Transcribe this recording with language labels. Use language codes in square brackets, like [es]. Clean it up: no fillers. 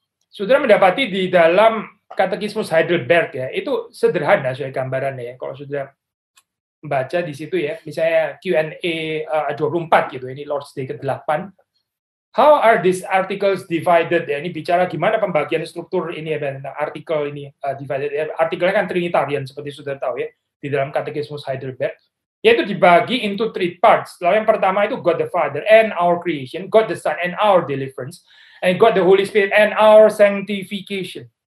[id] Saudara mendapati di dalam Katekismus Heidelberg ya, itu sederhana saya gambarannya ya. Kalau sudah membaca di situ ya, misalnya Q&A 24 gitu, ini Lord's Day ke-8. [en] How are these articles divided? [id] Ya, ini bicara gimana pembagian struktur ini ya, artikel ini divided. Artikelnya kan Trinitarian seperti sudah tahu ya di dalam Katekismus Heidelberg. Yaitu dibagi [en] into 3 parts. [id] Lalu yang pertama itu [en] God the Father and our creation, God the Son and our deliverance, and God the Holy Spirit and our sanctification.